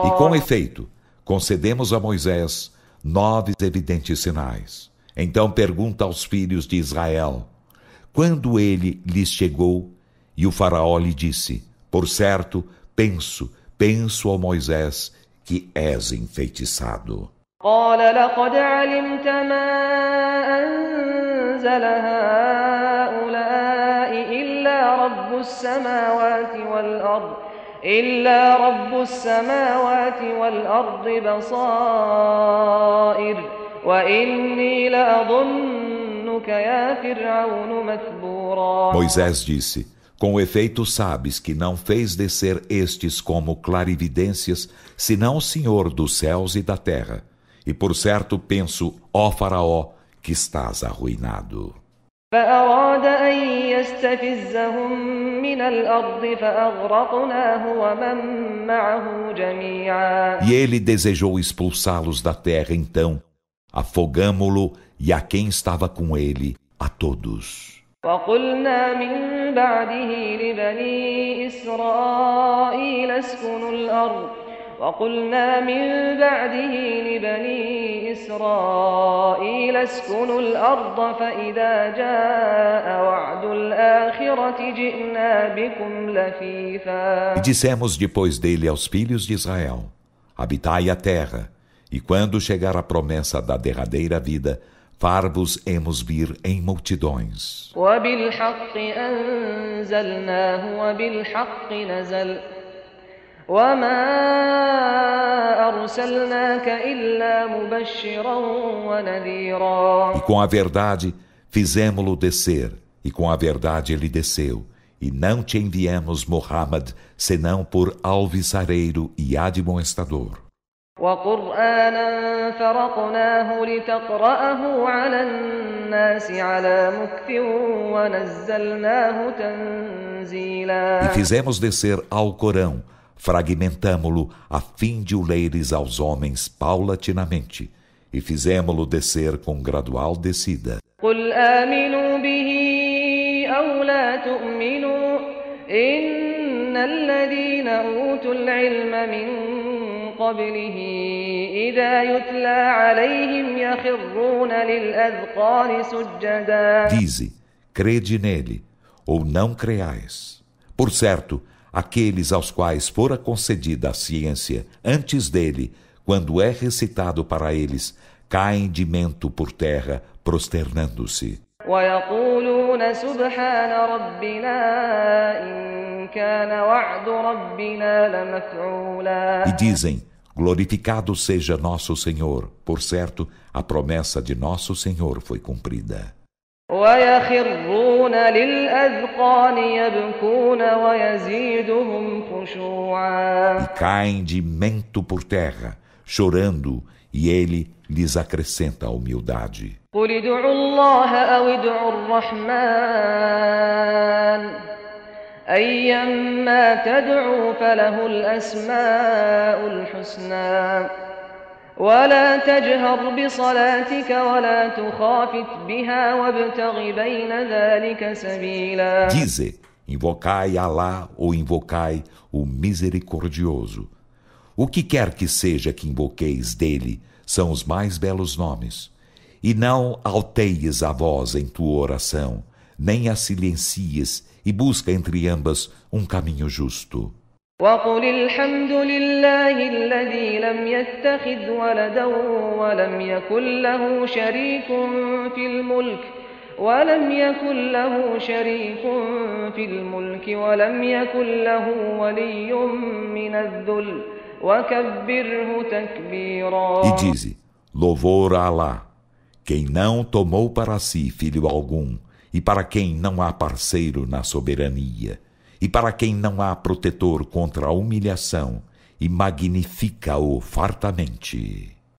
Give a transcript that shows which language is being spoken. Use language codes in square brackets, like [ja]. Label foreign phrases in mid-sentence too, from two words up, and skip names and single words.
[pt] E com efeito, concedemos a Moisés 9 evidentes sinais. Então pergunta aos filhos de Israel, quando ele lhes chegou, e o faraó lhe disse, por certo, penso ao Moisés que és enfeitiçado. [ar] قال لقد علمت ما أنزل هؤلاء إلا رب السماوات والأرض بصائر وإني لأظنك يا فرعون مثبورا. [pt] Moisés disse: com efeito sabes que não fez descer estes como clarividências, senão o Senhor dos céus e da terra. E por certo penso, ó Faraó, que estás arruinado. [ar] فأراد أن يستفزهم من الأرض فأغرقناه ومن معه جميعا. [pt] E ele desejou expulsá-los da terra, então afogamo-lo e a quem estava com ele, a todos. [ar] وقلنا من بعده لبني إسرائيل اسكنوا الأرض فإذا جاء وعد الآخرة جئنا بكم لفيفا. [pt] E dissemos depois dele aos filhos de Israel: habitai a terra, e quando chegar a promessa da derradeira vida, far-vos-emos vir em multidões. [ar] وبالحق أنزلناه وبالحق نزل وما أرسلناك إلا مبشرا ونذيرا. [pt] E com a verdade fizemo-lo descer, e com a verdade ele desceu, e não te enviamos Muhammad senão por alviçareiro e admoestador. [ar] وقرآنا فرقناه لتقرأه على الناس على مكث ونزلناه تنزيلا. [pt] E fizemos descer ao Corão, fragmentamo-lo a fim de o leres aos homens paulatinamente, e fizemo-lo descer com gradual descida. [ar] قل آمنوا به أو لا تؤمنوا إن الذين أوتوا العلم من قبله إذا يتلى عليهم يخرون للأذقان سجدا. [pt] Dize, crede nele, ou não creais. Por certo, aqueles aos quais fora concedida a ciência antes dele, quando é recitado para eles, caem de mento por terra, prosternando-se. [ar] ويقولون سبحان ربنا إن كان وعد ربنا لمفعولا. [pt] E dizem, glorificado seja nosso Senhor, por certo, a promessa de nosso Senhor foi cumprida. [ar] ويخرون للأذقان يبكون ويزيدهم خشوعا. [pt] E caem de mento por terra, chorando, e ele lhes acrescenta a humildade. [ar] قل ادعوا الله أو ادعوا الرحمن أيما تدعوا فله الأسماء الحسنى ولا تجهر بصلاتك ولا تخافت بها وابتغ بين ذلك سبيلا. [pt] Dize, invocai Alá ou invocai o Misericordioso. O que quer que seja que invoqueis dele são os mais belos nomes. E não alteies a voz em tua oração, nem a silencies, e busca entre ambas um caminho justo. [ar] وقل الحمد لله الذي لم يتخذ ولدا ولم يكن له شريك في الملك ولم يكن له ولي من الذل وكبره تكبيرا. [pt] E dize, louvor a Alá, quem não tomou para si filho algum, e para quem não há parceiro na soberania, e para quem não há protetor contra a humilhação, e magnifica-o fartamente.